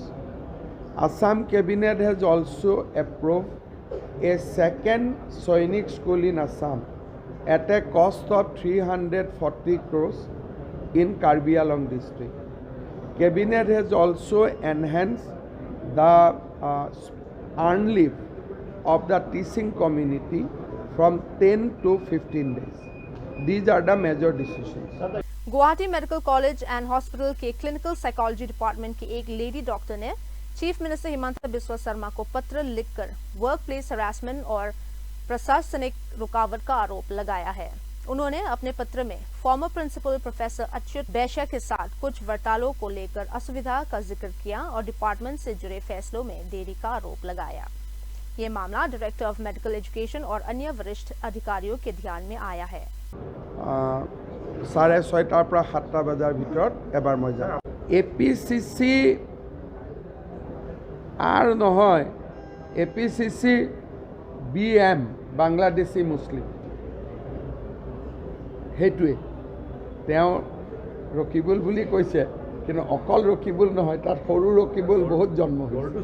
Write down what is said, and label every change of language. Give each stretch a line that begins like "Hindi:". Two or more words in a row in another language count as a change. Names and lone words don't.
English: Assam Cabinet has also approved a second Sainik school in Assam at a cost of 340 crores in Karbi Anglong district. Cabinet has also enhanced the earned leave of the teaching community from 10 to 15 days. These are the major decisions.
Hindi: गुवाहाटी मेडिकल कॉलेज एंड हॉस्पिटल के
English: clinical psychology department
Hindi: की एक लेडी डॉक्टर ने
English: Chief Minister
Hindi: हिमंता बिस्वा शर्मा को पत्र लिखकर
English: work place harassment
Hindi: और प्रशासनिक रुकावट का आरोप लगाया है। उन्होंने अपने पत्र में
English: former principal professor
Hindi: अच्युत बैश्य के साथ कुछ वार्तालापों को लेकर असुविधा का जिक्र किया और डिपार्टमेंट से जुड़े फैसलों में देरी का आरोप लगाया। ये मामला
English: Director of Medical Education
Hindi: और अन्य वरिष्ठ अधिकारियों के ध्यान में आया है।
Assamese: 6:30 পৰা 7 বজাৰ ভিতৰত এবাৰ মই যাম। APCC আৰু নহয়, APCC BM বাংলাদেশী মুছলিম, সেইটোৱে তেওঁ ৰকিবুল বুলি কৈছে, কিন্তু অকল ৰকিবুল নহয়, তাত সৰু ৰকিবুল বহুত জন্ম হৈছে।